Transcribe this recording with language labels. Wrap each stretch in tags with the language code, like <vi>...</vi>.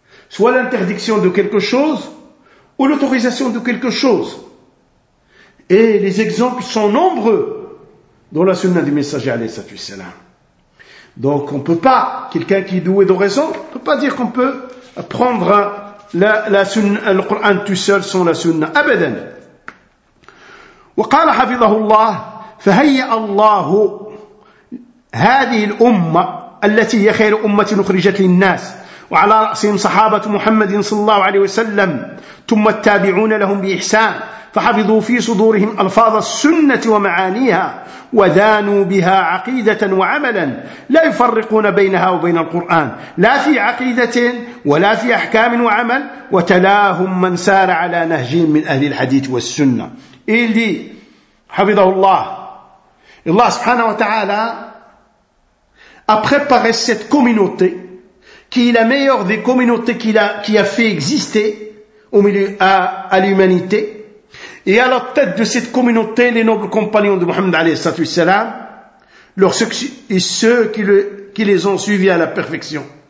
<fr>Soit l'interdiction de quelque chose ou l'autorisation de quelque chose. Et les exemples sont nombreux dans la sunna du messager alayhi salatu wassalam. Donc on ne peut pas, quelqu'un qui est doué de raison, ne peut pas dire qu'on peut prendre la sunna, le Coran tout seul sans la sunna.</fr> <ar>Abadan. وقال حفظه الله فهيئ الله هذه الأمة التي هي خير أمة أخرجت للناس وعلى رأسهم صحابة محمد صلى الله عليه وسلم ثم التابعون لهم بإحسان فحفظوا في صدورهم ألفاظ السنة ومعانيها ودانوا بها عقيدة وعملا لا يفرقون بينها وبين القرآن لا في عقيدة ولا في أحكام وعمل وتلاهم من سار على نهج من أهل الحديث والسنة إلدي حفظه الله. الله سبحانه وتعالى</ar> <fr>a préparé cette communauté qui est la meilleure des communautés qui a fait exister au milieu à l'humanité. Et à la tête de cette communauté, les nobles compagnons de Mohammed alayhi salam, ceux qui les ont suivis à la perfection.</fr>